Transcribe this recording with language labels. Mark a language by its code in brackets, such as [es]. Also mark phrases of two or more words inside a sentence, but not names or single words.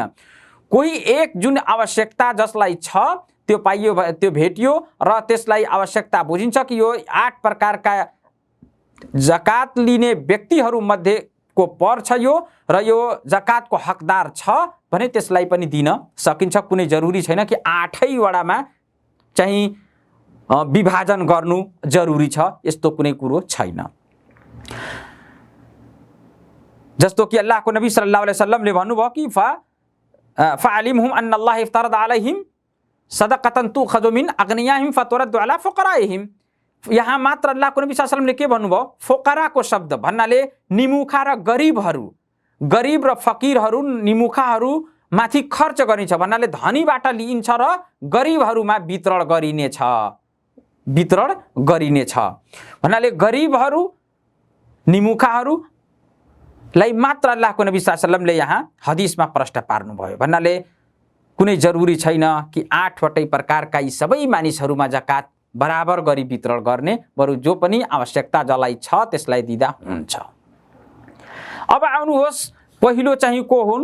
[ne] कोही एक जुन आवश्यकता जसलाई छ त्यो पाइयो, त्यो भेटियो र त्यसलाई आवश्यकता बुझिन्छ कि यो 8 प्रकारका जकात लिने व्यक्तिहरू मध्येको पर्छ यो र यो जकातको हकदार छ भने त्यसलाई पनि दिन सकिन्छ। कुनै जरुरी छैन कि 8वटामा चाहिँ विभाजन गर्नु जरुरी छ, यस्तो कुनै कुरो छैन। जस्तो कि अल्लाहको नबी [ar] صلى الله عليه وسلم [ne] भन्नुभयो कि [ar] فأعلمهم أن الله افترض عليهم صدقة تؤخذ من أغنيائهم فترد على فقرائهم. [ne] यहाँ मात्र अल्लाहको नबी [ar] صلى الله عليه وسلم [ne] के भन्नुभयो? फुक़राको शब्द भन्नाले निमुखा र गरिबहरू, गरिब र फकीरहरू निमुखाहरू माथि खर्च गरिन्छ भन्नाले धनीबाट लिइन्छ र गरिबहरूमा वितरण गरिनेछ, वितरण गरिनेछ भन्नाले गरिबहरू निमुखाहरूलाई मात्र अल्लाहको नबी [ar] صلى الله عليه وسلم [ne] यहाँ हदिसमा प्रश्न पार्नुभयो। भन्नाले कुनै जरुरी छैन कि 8वटै प्रकारका यी सबै मानिसहरूमा जकात बराबर गरी वितरण गर्ने, बरु जो पनि आवश्यकता जसलाई छ त्यसलाई दिँदा हुन्छ। अब आउनुहोस्, पहिलो चाहिँ को हुन्?